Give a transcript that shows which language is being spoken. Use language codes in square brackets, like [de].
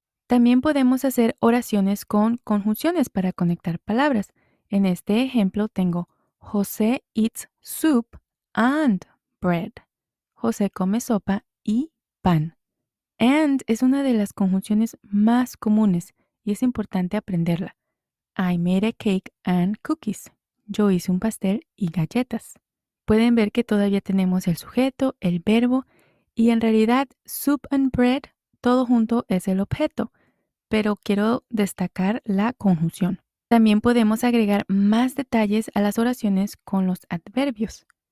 [es] También podemos hacer oraciones con conjunciones para conectar palabras. En este ejemplo tengo José [en] eats soup and bread. [es] José come sopa y pan. And es una de las conjunciones más comunes y es importante aprenderla. [en] I made a cake and cookies. [es] Yo hice un pastel y galletas. Pueden ver que todavía tenemos el sujeto, el verbo y en realidad [en] soup and bread [es] todo junto es el objeto, pero quiero destacar la conjunción. También podemos agregar más detalles a las oraciones con los adverbios.